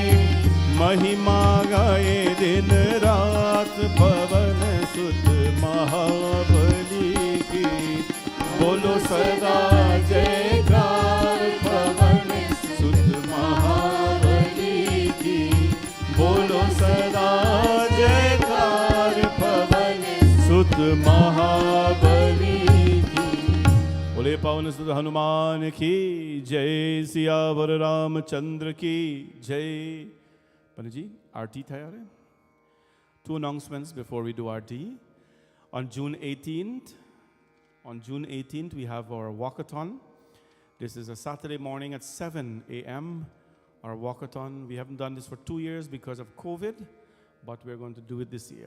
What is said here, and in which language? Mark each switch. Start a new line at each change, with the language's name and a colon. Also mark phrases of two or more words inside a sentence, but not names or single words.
Hindi: महिमा गाए दिन रात पवन सुत महाबली की। बोलो सदा जयकार पवन सुत महाबली की। बोलो सदा जयकार पवन सुत महाबली की। बोले पवन सुत हनुमान की जय। सियावर रामचंद्र की जय।
English: Panaji,
Hindi: आरती था यार।
English: Two announcements before we do आरती. On June 18th, we have our walkathon. This is a Saturday morning at 7 a.m. Our walkathon. We haven't done this for 2 years because of COVID, but we're going to do it this year.